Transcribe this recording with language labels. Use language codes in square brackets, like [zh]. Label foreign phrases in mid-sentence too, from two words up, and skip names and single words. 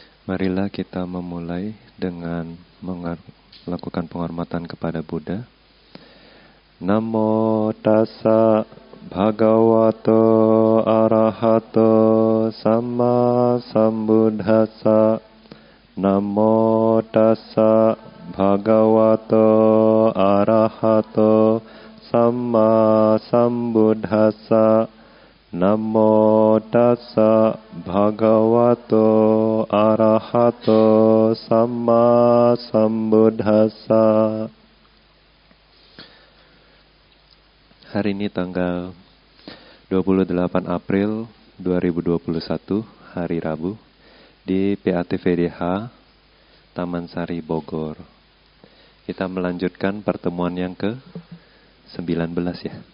[id] Marilah kita memulai dengan melakukan penghormatan kepada Buddha. [pi] Namo tassa bhagavato arahato samma sambuddhassa. Namo tassa bhagavato arahato samma sambuddhassa. Namo tassa bhagavato arahato samma sambuddhassa. [id] Hari ini tanggal 28 April 2021, hari Rabu, di PATVDH Taman Sari Bogor. Kita melanjutkan pertemuan yang ke-19 ya.